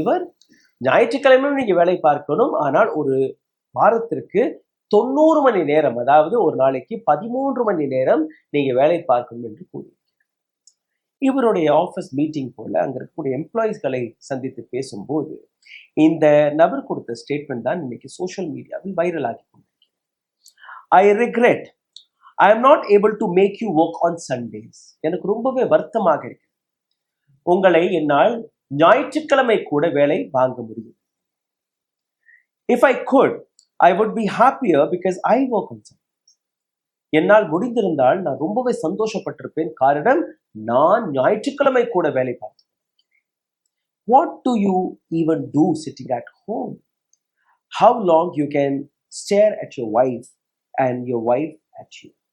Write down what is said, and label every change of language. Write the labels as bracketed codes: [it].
[ta] இவர் ஞாயிற்றுக்கிழமையும் நீங்க வேலை பார்க்கணும், ஆனால் ஒரு வாரத்திற்கு 90 மணி நேரம், அதாவது ஒரு நாளைக்கு 13 மணி நேரம் நீங்க வேலை பார்க்கணும் என்று கூறியிருக்கிறார். இவருடைய ஆஃபீஸ் மீட்டிங் போல அங்க இருக்கக்கூடிய எம்ப்ளாயிஸ்களை சந்தித்து பேசும்போது இந்த நபர் கொடுத்த ஸ்டேட்மெண்ட் தான் இன்னைக்கு சோசியல் மீடியாவில் வைரல் ஆகி கொண்டு. [en] I regret I am not able to make you work on Sundays. [ta] எனக்கு ரொம்பவே வருத்தமாக இருக்கு. உங்களை என்னால் ஞாயிற்றுக்கிழமை கூட வேலை வாங்க முடியும். [en] If I could, I would be happier because I work on Sundays. [ta] என்னால் முடிந்திருந்தால் நான் ரொம்பவே சந்தோஷப்பட்டிருப்பேன். காரணம், நான் ஞாயிற்றுக்கிழமை கூட வேலை பார்த்தேன். [en] What do you even do sitting at home? How long you can stare at your wife and your wife at you?